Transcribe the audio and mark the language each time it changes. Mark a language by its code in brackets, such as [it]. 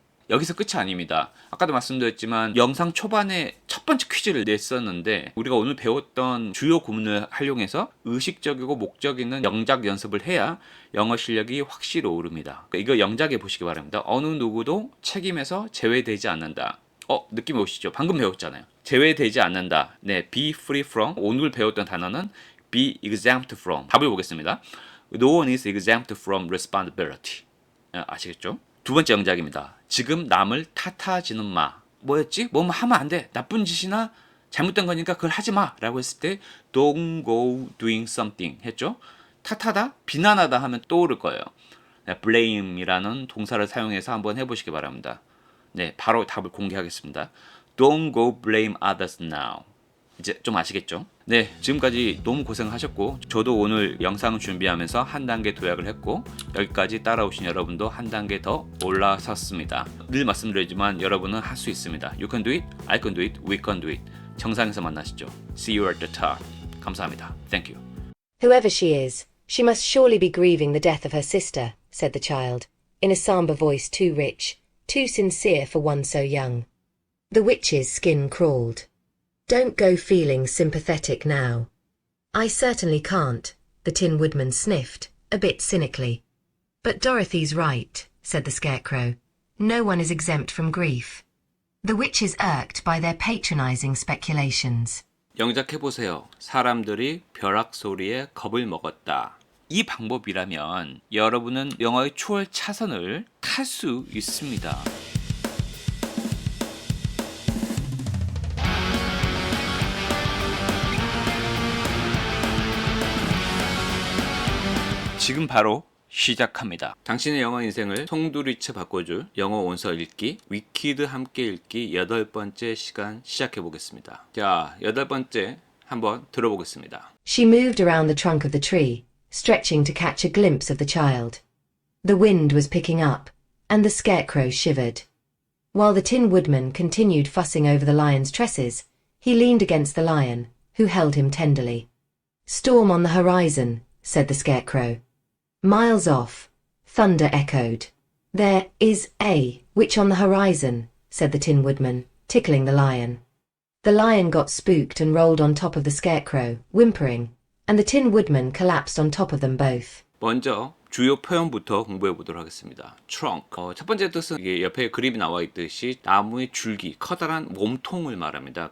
[ko] 여기서 끝이 아닙니다. 아까도 말씀드렸지만 영상 초반에 첫 번째 퀴즈를 냈었는데 우리가 오늘 배웠던 주요 구문을 활용해서 의식적이고 목적 있는 영작 연습을 해야 영어 실력이 확실히 오릅니다. 이거 영작해 보시기 바랍니다. 어느 누구도 책임에서 제외되지 않는다. 느낌 오시죠? 방금 배웠잖아요. 제외되지 않는다. 네, [en] be free from. [ko] 오늘 배웠던 단어는 [en] be exempt from. [ko] 답을 보겠습니다. [en] No one is exempt from responsibility. [ko] 아시겠죠? 두 번째 영작입니다. 지금 남을 탓하지는 마. 뭐였지? 뭐뭐 하면 안 돼. 나쁜 짓이나 잘못된 거니까 그걸 하지 마. 라고 했을 때 [en] don't go doing something [ko] 했죠? 탓하다, 비난하다 하면 떠오를 거예요. blame이라는 동사를 사용해서 한번 해보시기 바랍니다. 네, 바로 답을 공개하겠습니다. [en] Don't go blame others now. [ko] 이제 좀 아시겠죠? 네, 지금까지 너무 고생하셨고 저도 오늘 영상을 준비하면서 한 단계 도약을 했고 여기까지 따라오신 여러분도 한 단계 더 올라섰습니다. 늘 말씀드리지만 여러분은 할 수 있습니다. [en] You can do it, I can do it, we can do it. [ko] 정상에서 만나시죠. [en] See you at the top. [ko] 감사합니다. [en] Thank you. Whoever she is, she must surely be grieving the death of her sister, said the child, in a sombre voice too rich, too sincere for one so young. The witch's skin crawled. Don't go feeling sympathetic now. I certainly can't, the Tin Woodman sniffed, a bit cynically. But Dorothy's right, said the Scarecrow. No one is exempt from grief. The witch is irked by their patronizing speculations. [ko] 영작해보세요. 사람들이 벼락 소리에 겁을 먹었다. 이 방법이라면 여러분은 영어의 초월 차선을 탈 수 있습니다. 지금 바로 시작합니다. 당신의 영어 인생을 송두리째 바꿔줄 영어 원서 읽기, 위키드 함께 읽기 8번째 시간 시작해 보겠습니다. 자, 8번째 한번 들어보겠습니다. [en] She moved around the trunk of the tree, stretching to catch a glimpse of the child. The wind was picking up, and the Scarecrow shivered. While the Tin Woodman continued fussing over the lion's tresses, he leaned against the lion, who held him tenderly. Storm on the horizon, said the Scarecrow. Miles off, thunder echoed. There is a witch on the horizon, said the Tin Woodman, tickling the lion. The lion got spooked and rolled on top of the Scarecrow, whimpering, and the Tin Woodman collapsed on top of them both. [ko] 먼저 주요 표현부터 공부해 보도록 하겠습니다. [en] trunk. [ko] 첫 번째 뜻은 이게 옆에 그림이 나와 있듯이 나무의 줄기, 커다란 몸통을 말합니다.